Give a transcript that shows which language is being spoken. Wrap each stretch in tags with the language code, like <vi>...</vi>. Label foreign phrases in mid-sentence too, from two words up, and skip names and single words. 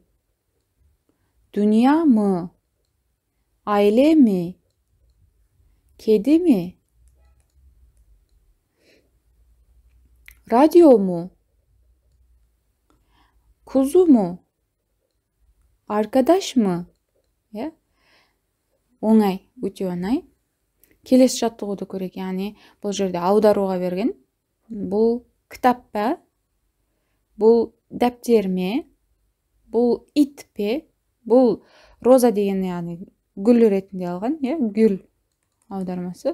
<tr>Dünya mı? Aile mi? Kedi mi? Radyo mu? Kuzu mu? Arkadaş mı?</tr> <kk>Оңай, өте оңай. Келесі жаттығуды көрейік. Яғни бұл жерде аударуға берген. Бұл кітап па? Бұл дәптер ме? Бұл ит пе? Бұл роза деген яғни гүл ретінде алған, гүл аудармасы.</kk>